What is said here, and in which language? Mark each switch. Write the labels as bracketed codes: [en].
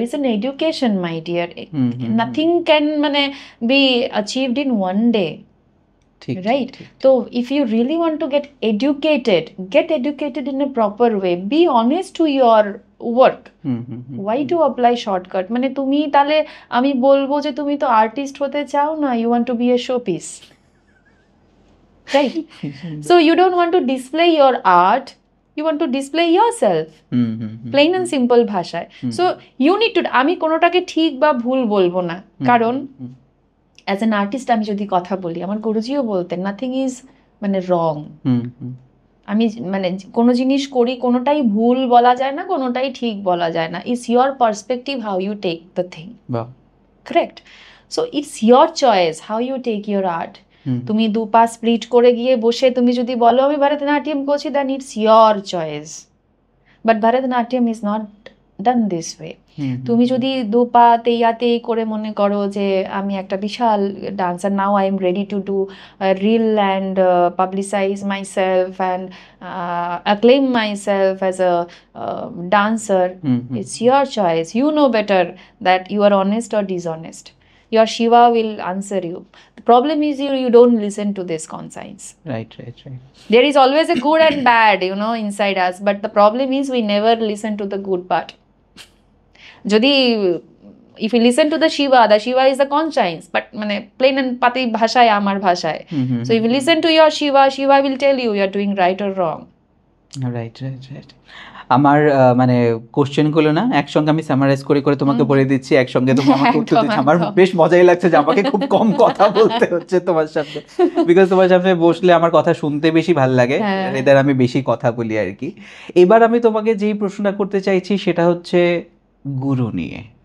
[en] It's an education, my dear. Nothing can মানে be achieved in one day. Right? So if you really want to get educated in a proper way. Be honest to your work. Why to apply shortcut? [bn] মানে তুমি তাহলে আমি বলবো যে তুমি তো artist হতে চাও না, [en] you want to be a showpiece. Right? So you don't want to display your art, you want to display yourself. Plain and simple ভাষায়. [bn] So you need to, আমি কোনোটাকে ঠিক বা ভুল বলবো না, কারণ অ্যাজ অ্যান আর্টিস্ট আমি যদি কথা বলি, আমার গুরুজিও বলতেন [en] Nothing is মানে wrong. [bn] আমি মানে কোনো জিনিস করি, কোনোটাই ভুল বলা যায় না, কোনোটাই ঠিক বলা যায় না। [en] It's your perspective how you take the thing, correct? So it's your choice how you take your art. [bn] তুমি 2 পা স্প্লিট করে গিয়ে বসে তুমি যদি বলো আমি ভরতনাট্যম করছি, [en] Then it's your choice, but Bharatanatyam is not done this way. [bn] তুমি যদি 2 পা তেই করে মনে করো যে আমি একটা বিশাল dancer, [en] Now I am ready to do reel and publicise myself and acclaim myself as a dancer, it's your choice. You know better that you are honest or dishonest. Your Shiva will answer you. The problem is you don't listen to this conscience. Right. There is always a good and bad, inside us, but the problem is we never listen to the good part. যদি if you listen to the Shiva is the conscience, but মানে plain and pati bhashaয়, আমার ভাষায়. So if you listen to your Shiva will tell you are doing right or wrong. Right. [bn] আমার মানে কোশ্চেনগুলো না একসঙ্গে আমি সামারাইজ করে তোমাকে বলে দিচ্ছি, একসঙ্গে তুমি আমাকে উত্তর দিচ্ছ। আমার বেশ মজাই লাগছে যে আমাকে খুব কম কথা বলতে হচ্ছে তোমার সাথে, বিকজ তোমার সামনে বসলে আমার কথা শুনতে বেশি ভালো লাগে, এদের আমি বেশি কথা বলি আর কি। এবার আমি তোমাকে যেই প্রশ্নটা করতে চাইছি সেটা হচ্ছে গুরু নিয়ে।